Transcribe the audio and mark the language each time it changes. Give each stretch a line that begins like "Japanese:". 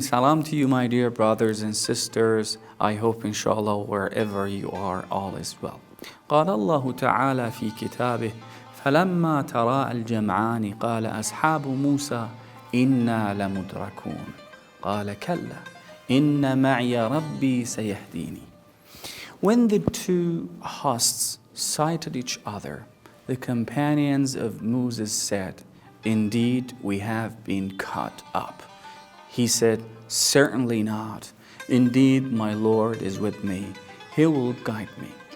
English: Salam to you, my dear brothers and sisters. I hope, inshallah, wherever you are, all is well.
Arabic: قال الله تعالى في كتابه فلما تراءى الجمعان قال أصحاب موسى إنا لمدركون قال كلا إن معي ربي سيهديني.
English: When the two hosts sighted each other, the companions of Moses said, "Indeed, we have been caught up." He said, "Certainly not. Indeed, my Lord is with me. He will guide me."